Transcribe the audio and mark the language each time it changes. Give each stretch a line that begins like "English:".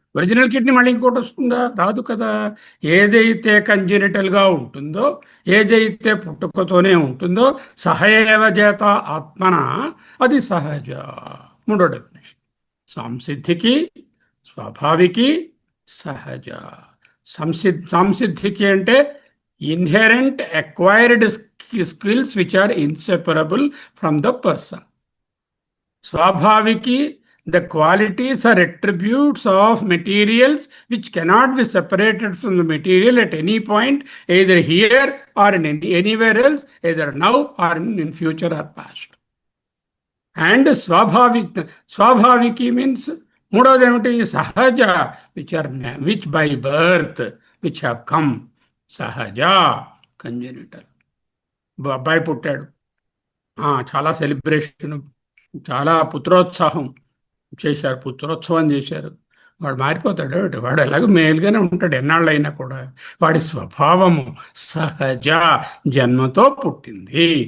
Telugu: Original kidney మళ్ళీ ఇంకోటి వస్తుందా? రాదు కదా. ఏదైతే కంజెనిటల్గా ఉంటుందో, ఏదైతే పుట్టుకతోనే ఉంటుందో, సహయేవ చేత ఆత్మన, అది సహజ. మూడో డెఫినేషన్. సంసిద్ధికి స్వాభావికి సహజ.
English: సంసిద్ధికి అంటే inherent acquired skills which are inseparable from the person. Swabhaviki, the qualities or attributes of materials which cannot be separated from the material at any point, either here or in anywhere else, either now or in future or past. And Swabhaviki means
Telugu: మూడవది ఏమిటి?
English: సహజ, which by birth, which have come.
Telugu: సహజ congenital. అబ్బాయి పుట్టాడు, చాలా celebration, చాలా పుత్రోత్సాహం చేశారు, పుత్రోత్సవం చేశారు. వాడు మారిపోతాడు, వాడు ఎలాగో మేలుగానే ఉంటాడు ఎన్నాళ్ళు అయినా కూడా. వాడి స్వభావము సహజ, జన్మతో పుట్టింది.